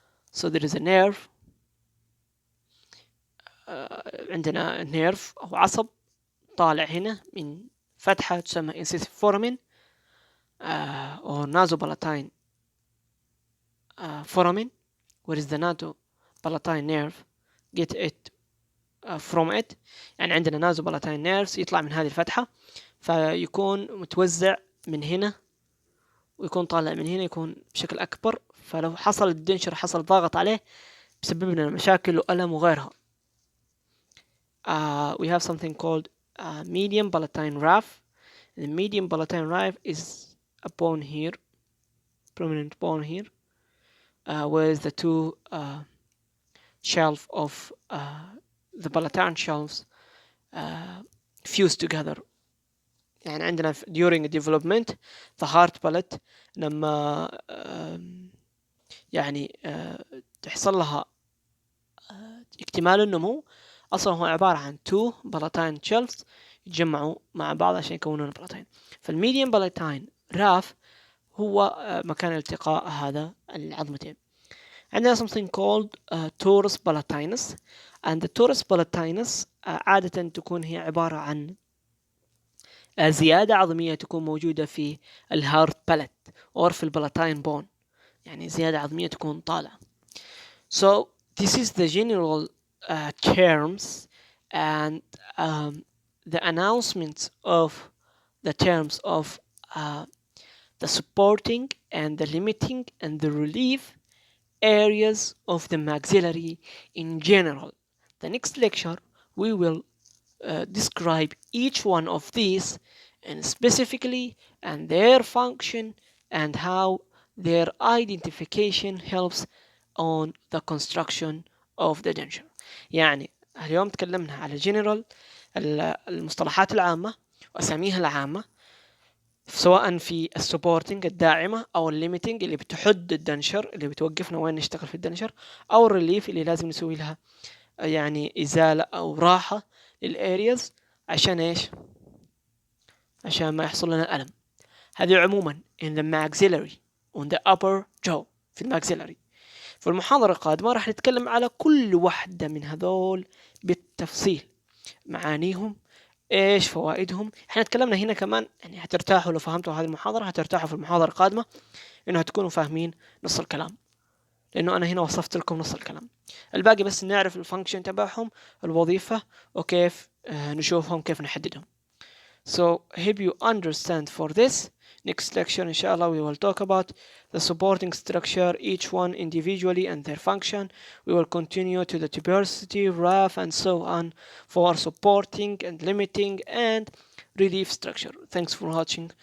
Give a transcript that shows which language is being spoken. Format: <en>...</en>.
<en>So there is a nerve,</en> <ar>عندنا nerve أو عصب طالع هنا من فتحة تسمى</ar> <en>incisive foramen or nasopalatine foramen, where is the nasopalatine nerve get it from it.</en> <ar>يعني عندنا nasopalatine nerves يطلع من هذه الفتحة، فيكون متوزع من هنا ويكون طالع من هنا، يكون بشكل أكبر. فلو حصل الدنشر حصل ضغط عليه بسبب لنا مشاكل وألم وغيرها.</ar> <en>We have something called medium palatine raphe. The medium palatine raphe is a bone here, prominent bone here, where the two shelf of the palatine shelves fuse together.</en> <ar>يعني عندنا</ar> <en>during development the hard palate</en> <ar>لما يعني تحصل لها اكتمال النمو، أصلا هو عبارة عن two palatine shelves يتجمعوا مع بعض عشان يكونون palatine. فالميديم palatine raphe هو مكان التقاء هذا العظمتين. عندنا</ar> <en>something called torus palatinus,</en> <ar>and the torus palatinus عادة تكون هي عبارة عن زيادة عظمية تكون موجودة في الهارد بالت أو في البلاتين بون، يعني زيادة عظمية تكون طالعة.</ar> <en>So this is the general terms and the announcements of the terms of the supporting and the limiting and the relief areas of the maxillary in general. The next lecture we will describe each one of these and specifically and their function and how their identification helps on the construction of the denture.</en> <ar>يعني اليوم تكلمنا على general المصطلحات العامة وأساميها العامة، سواء في السبورتنج الداعمة أو الليميتنج اللي بتحد الدنشر، اللي بتوقفنا وين نشتغل في الدنشر، أو الريليف اللي لازم نسوي لها يعني إزالة أو راحة للأرياز عشان إيش؟ عشان ما يحصل لنا ألم. هذه عموما</ar> <en>in the maxillary on the upper jaw</en> <ar>في الماكسيلاري. في المحاضرة القادمة راح نتكلم على كل واحدة من هذول بالتفصيل، معانيهم ايش فوائدهم. احنا تكلمنا هنا كمان، يعني هترتاحوا لو فهمتوا هذه المحاضرة، هترتاحوا في المحاضرة القادمة انه هتكونوا فاهمين نص الكلام، لانه انا هنا وصفت لكم نص الكلام. الباقي بس نعرف الفانكشن تبعهم، الوظيفة، وكيف نشوفهم، كيف نحددهم.</ar> <en>So hope you understand for this. Next lecture inshallah we will talk about the supporting structure, each one individually and their function. We will continue to the tuberosity, raphe and so on for supporting and limiting and relief structure. Thanks for watching.</en>